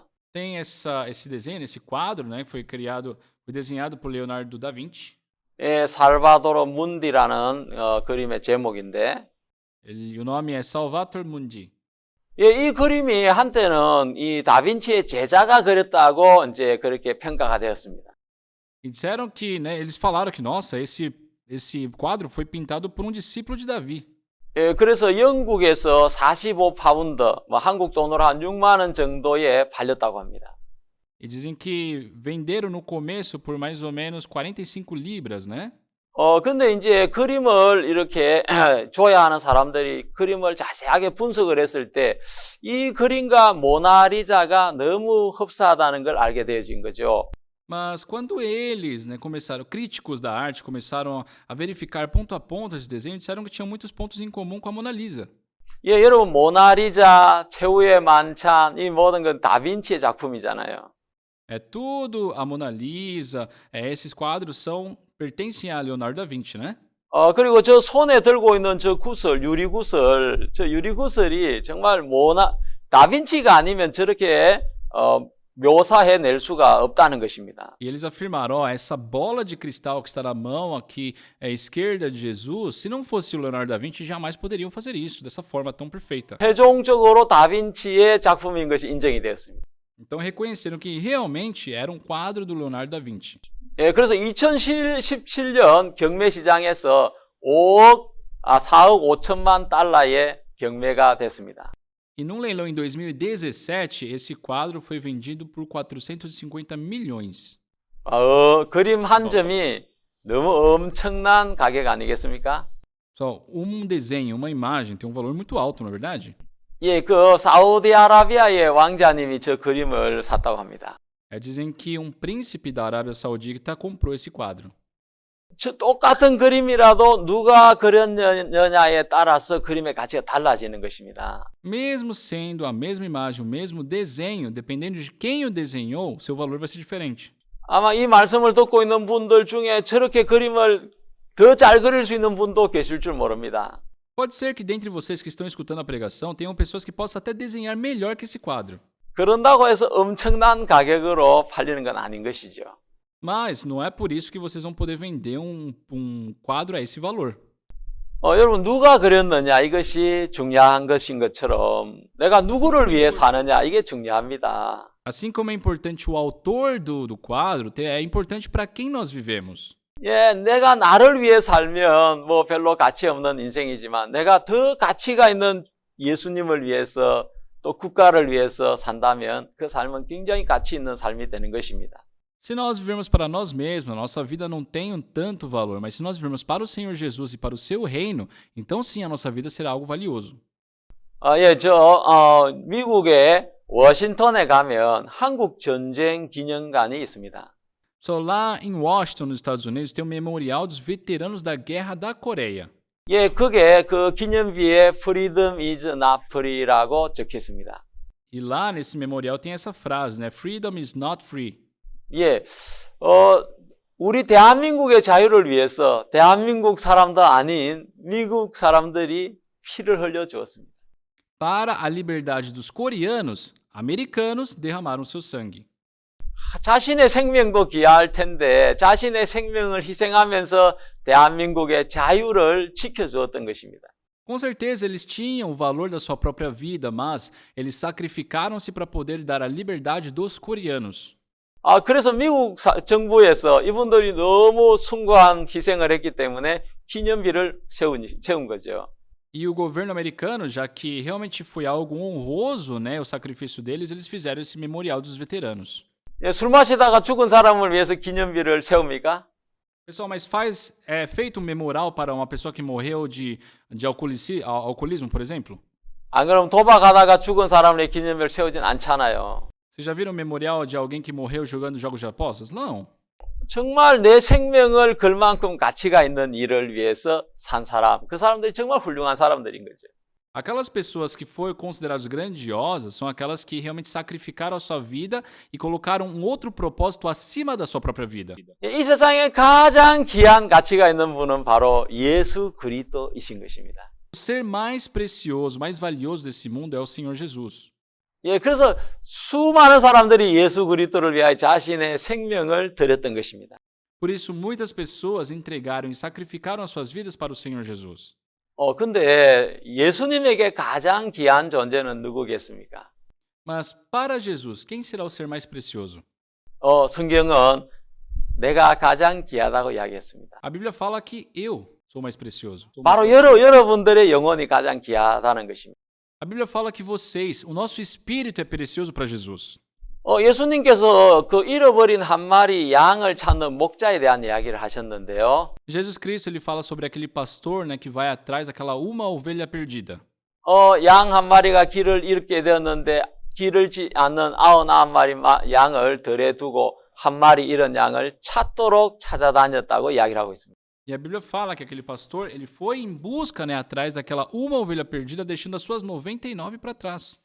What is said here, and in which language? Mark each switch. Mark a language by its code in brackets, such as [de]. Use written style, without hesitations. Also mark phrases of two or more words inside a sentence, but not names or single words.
[pt] Tem esse desenho, esse quadro, né, que foi desenhado por Leonardo da Vinci. [ko] 예, 살바도로 문디라는 그림의 제목인데. [pt] O nome é Salvator Mundi. [ko] 예, 이 그림이 한때는 이 다빈치의 제자가 그렸다고 이제 그렇게 평가가 되었습니다. [pt] E disseram que, né, eles falaram que, nossa, esse quadro foi pintado por um discípulo de Davi. [ko] 예, 그래서 영국에서 45파운드, 한국 돈으로 한 6만 원 정도에 팔렸다고 합니다. [pt] E dizem que venderam no começo por mais ou menos 45 libras, né? [ko] 근데 이제 그림을 이렇게 좋아하는 사람들이 그림을 자세하게 분석을 했을 때 이 그림과 모나리자가 너무 흡사하다는 걸 알게 되어진 거죠. [pt] Mas quando eles, né, críticos da arte, começaram a verificar ponto a ponto esse desenho, disseram que tinham muitos pontos em comum com a Mona Lisa. [ko] 예, 여러분 모나리자, 최후의 만찬, 이 모든 건 다빈치의 작품이잖아요. [pt] É tudo a Mona Lisa, esses quadros pertencem a Leonardo da Vinci, né? [ko] 그리고 저 손에 들고 있는 저 구슬, 저 유리구슬이 정말 다빈치가 아니면 저렇게 묘사해 낼 수가 없다는 것입니다. [pt] E eles afirmaram, essa bola de cristal que está na mão aqui esquerda de Jesus, se não fosse o Leonardo da Vinci, jamais poderiam fazer isso dessa forma tão perfeita. [ko] 최종적으로 다빈치의 작품인 것이 인정이 되었습니다. [pt] Então reconheceram que realmente era um quadro do Leonardo da Vinci. [ko] 예, 그래서 2017년 경매 시장에서 4억 5천만 달러의 경매가 됐습니다. [pt] E num leilão em 2017, esse quadro foi vendido por 450 milhões. [ko] 그림 한 점이 너무 엄청난 가격 아니겠습니까? [pt] Só desenho, uma imagem tem um valor muito alto, não é verdade? [ko] 예, 사우디아라비아의 왕자님이 저 그림을 샀다고 합니다. [pt] Dizem que um príncipe da Arábia Saudita comprou esse quadro. [ko] 똑같은 그림이라도 누가 그렸느냐에 따라서 그림의 가치가 달라지는 것입니다. [pt] Mesmo sendo a mesma imagem, o mesmo desenho, dependendo de quem o desenhou, seu valor vai ser diferente. [ko] 아마 이 말씀을 듣고 있는 분들 중에 저렇게 그림을 더 잘 그릴 수 있는 분도 계실 줄 모릅니다. [pt] Pode ser que dentre vocês que estão escutando a pregação, tenham pessoas que possam até desenhar melhor que esse quadro. [ko] 그런다고 해서 엄청난 가격으로 팔리는 건 아닌 것이죠. [pt] Mas não é por isso que vocês vão poder vender um quadro a esse valor. [ko] 여러분 누가 그렸느냐 이것이 중요한 것인 것처럼 내가 누구를 위해 사느냐 이게 중요합니다. [pt] Assim como é importante o autor do quadro, é importante para quem nós vivemos. [ko] 예, 내가 나를 위해 살면 별로 가치 없는 인생이지만 내가 더 가치가 있는 예수님을 위해서 또 국가를 위해서 산다면 그 삶은 굉장히 가치 있는 삶이 되는 것입니다. [pt] Se nós vivermos para nós mesmos, a nossa vida não tem tanto valor, mas se nós vivermos para o Senhor Jesus e para o seu reino, então sim, a nossa vida será algo valioso. [ko] 미국의 워싱턴에 가면 한국 전쟁 기념관이 있습니다. [pt] So, lá em Washington, nos Estados Unidos, tem um memorial dos veteranos da Guerra da Coreia. [ko] 예, 그게 그 기념비에 [en] Freedom is not free [ko] 라고 적혀 있습니다. [pt] E lá nesse memorial tem essa frase, né? [en] Freedom is not free. [ko] 예, 우리 대한민국의 자유를 위해서 대한민국 사람도 아닌 미국 사람들이 피를 흘려 주었습니다. [pt] Para a liberdade dos coreanos, americanos derramaram seu sangue. [ko] 자신의 생명도 귀할 텐데 자신의 생명을 희생하면서 대한민국의 자유를 지켜주었던 것입니다. [pt] Com certeza eles tinham o valor da sua própria vida, mas eles sacrificaram-se para poder dar a liberdade dos coreanos. [ko] 그래서 미국 정부에서 이분들이 너무 숭고한 희생을 했기 때문에 기념비를 세운 거죠. [pt] E o governo americano, já que realmente foi algo honroso, né, o sacrifício deles, eles fizeram esse memorial dos veteranos. [ko] 술 마시다가 죽은 사람을 위해서 기념비를 세웁니까? [pt] Pessoal, mas é feito um memorial para uma pessoa que morreu de alcoolismo, por exemplo? [ko] 안 그러면 도박하다가 죽은 사람을 위해 기념비를 세우진 않잖아요. [pt] Vocês já viram um memorial de alguém que morreu jogando jogos de apostas? Não. [ko] 정말 내 생명을 걸 만큼 가치가 있는 일을 위해서 산 사람, 그 사람들이 정말 훌륭한 사람들인 거죠. [pt] Aquelas pessoas que foram consideradas grandiosas são aquelas que realmente sacrificaram a sua vida e colocaram um outro propósito acima da sua própria vida. [ko] 이 세상에 가장 귀한 가치가 있는 분은 바로 예수 그리스도이신 것입니다. [pt] O ser mais precioso, mais valioso desse mundo é o Senhor Jesus. [ko] 그래서 수많은 사람들이 예수 그리스도를 위하여 자신의 생명을 드렸던 것입니다. [pt] Por isso, muitas pessoas entregaram e sacrificaram as suas vidas para o Senhor Jesus. [ko] 근데 예수님에게 가장 귀한 존재는 누구겠습니까? [pt] Mas para Jesus, quem será o ser mais precioso? [ko] 성경은 내가 가장 귀하다고 이야기했습니다. [pt] A Bíblia fala que eu sou mais precioso. [ko] 바로 여러분들의 영혼이 가장 귀하다는 것입니다. [pt] A Bíblia fala que vocês, o nosso espírito é precioso para Jesus. [ko] 예수님께서 그 잃어버린 한 마리 양을 찾는 목자에 대한 이야기를 하셨는데요. [pt] Jesus Cristo ele fala sobre aquele pastor, né, que vai atrás daquela uma ovelha perdida. [ko] 양 한 마리가 길을 잃게 되었는데 길을 잃지 않는 99마리 양을 덜에 두고 한 마리 잃은 양을 찾도록 찾아다녔다고 이야기를 하고 있습니다. [pt] E a Bíblia fala que aquele pastor, ele foi em busca, né, atrás daquela uma ovelha perdida, deixando as suas 99 para trás.